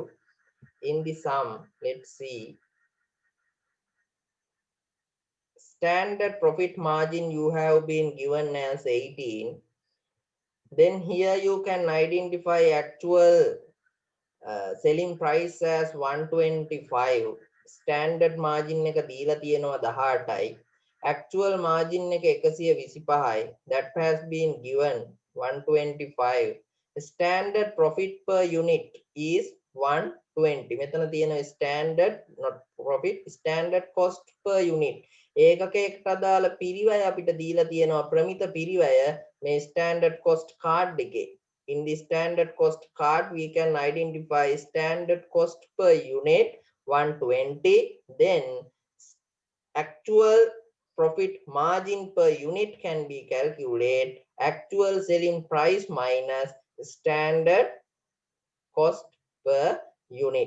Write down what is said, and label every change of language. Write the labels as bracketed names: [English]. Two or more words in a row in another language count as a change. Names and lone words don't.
[English] In the sum, let's see, standard profit margin you have been given as 18. Then here you can identify actual selling price as 125. standard margin [Sinhala] එක දීලා තියෙනවා 18යි. [English] actual margin [Sinhala] එක 125යි. [English] that has been given 125. standard profit per unit is 120. [Sinhala] මෙතන තියෙන [English] standard not profit, standard cost per unit. [Sinhala] ඒකකයකට අදාළ පිරිවැය අපිට දීලා තියෙනවා ප්‍රමිත පිරිවැය මේ [English] standard cost card [Sinhala] එකේ. [English] In the standard cost card, we can identify standard cost per unit 120. Then actual profit margin per unit can be calculated. Actual selling price minus standard cost per unit.